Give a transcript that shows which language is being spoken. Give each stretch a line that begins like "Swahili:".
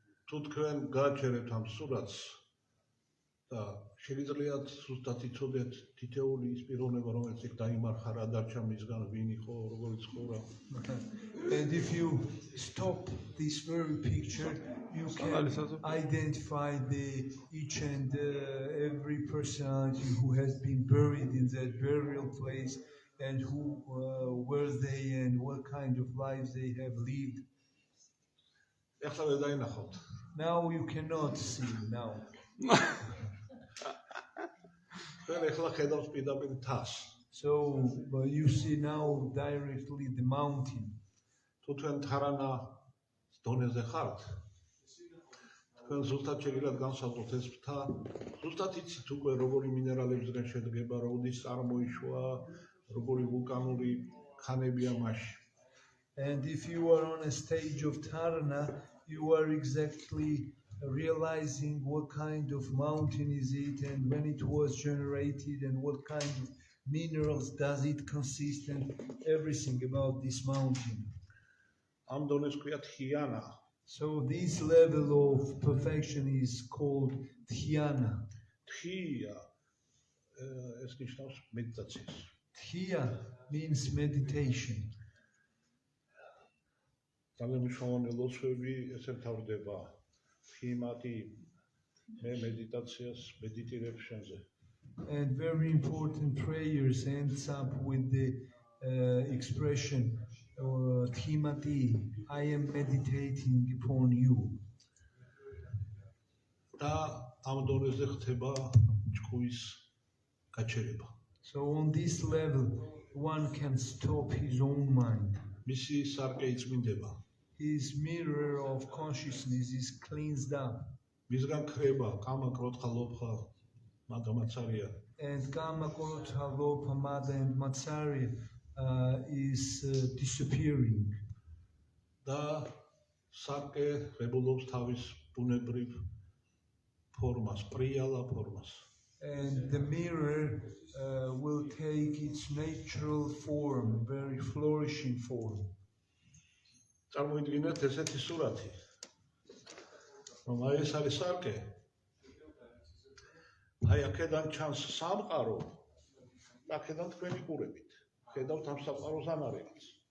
Georgian: თუ თქვენ გააჩერებთ ამ სურათს და შეგიძლიათ ზუსტად იცოდეთ თითეული ის პიროვნება, რომელიც იქ დაიმარხა, რა დარჩა მისგან, ვინ იყო, როგორ ცხოვრა.
English: And if you stop this very picture, you can identify each and every personality who has been buried in that burial place and who were they and what kind of lives they have lived.
Georgian: ეხლა ვერ დაინახავთ.
English: Now you cannot see now.
Georgian: თქვენ ეხლა ხედავთ პირდაპირ თას.
English: So you see now directly the mountain.
Georgian: თუ თქვენ თარანა დონეზე ხართ, თქვენ ზუსტად შეგიძლიათ განსაზღვროთ ეს ფრთა, ზუსტად იცით უკვე როგორი მინერალებისგან შედგება, როდის წარმოიშვა, როგორი ვულკანური ქანებია მასში.
English: And if you are on a stage of Tarana, you are exactly realizing what kind of mountain is it and when it was generated and what kind of minerals does it consist and everything about this mountain.
Georgian: ამ დონეს ქვია თიანა.
English: So this level of perfection is called Dhyana.
Georgian: თია ეს ნიშნავს მედიტაციას.
English: Dhya means meditation.
Georgian: ძალიან მნიშვნელოვანი ლოცვები ესე მთავრდება. თიმატი მე მედიტაციას მედიტირებ შენზე.
English: And very important prayers ends up with the expression Thimati, I am meditating upon you.
Georgian: და ამ დონეზე ხდება ჭკუის გაჩერება.
English: So on this level, one can stop his own mind.
Georgian: მისი სარკე იწმინდება.
English: His mirror of consciousness is cleansed up.
Georgian: მისგან ქრება კამა, კროთხა, ლობხა, მადა, მაცარია.
English: And Kama, Krodha, Lobha, Mada and Matsarya is disappearing.
Georgian: და სარკე ღებულობს თავის ბუნებრივ ფორმას, პრიალა ფორმას.
English: And the mirror will take its natural form, very flourishing form.
Georgian: წარმოიდგინეთ ესეთი სურათი, რომ აი ეს არის სარკე. აი აქედან ჩანს სამყარო და აქედან თქვენ იყურებით. ხედავთ ამ სამყაროს ანარეგს.